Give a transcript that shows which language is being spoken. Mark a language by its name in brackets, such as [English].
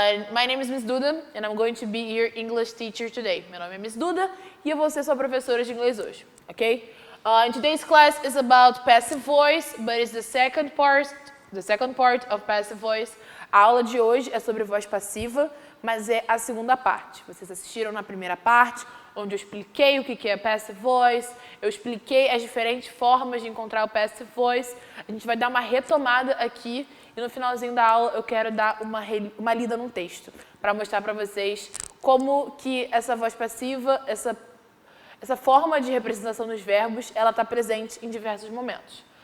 [English] My name is Miss Duda, and I'm going to be your English teacher today. [Portuguese] Meu nome é Miss Duda, e eu vou ser sua professora de inglês hoje, ok? [English] In today's class is about passive voice, but it's the second part of passive voice. [Portuguese] A aula de hoje é sobre voz passiva, mas é a segunda parte. Vocês assistiram na primeira parte, onde eu expliquei o que é passive voice, eu expliquei as diferentes formas de encontrar o passive voice. A gente vai dar uma retomada aqui e no finalzinho da aula eu quero dar uma lida num texto para mostrar para vocês como que essa voz passiva, essa forma de representação dos verbos, ela está presente em diversos momentos.